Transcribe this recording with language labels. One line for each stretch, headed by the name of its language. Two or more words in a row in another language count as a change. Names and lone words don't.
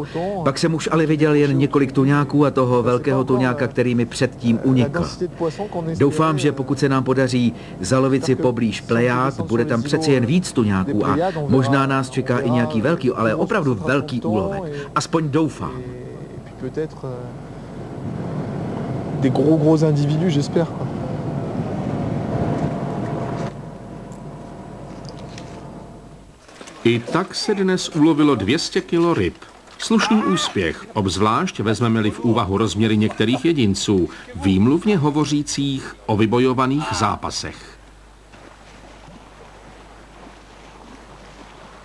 Czech: Pak jsem už ale viděl jen několik tuňáků a toho velkého tuňáka, který mi předtím unikl. Doufám, že pokud se nám podaří zalovit si poblíž Plejád, bude tam přece jen víc tuňáků a možná nás čeká i nějaký velký, ale opravdu velký úlovek. Aspoň doufám.
French: Des gros individus, j'espère.
Czech: I tak se dnes ulovilo 200 kilo ryb. Slušný úspěch, obzvlášť vezmeme-li v úvahu rozměry některých jedinců, výmluvně hovořících o vybojovaných zápasech.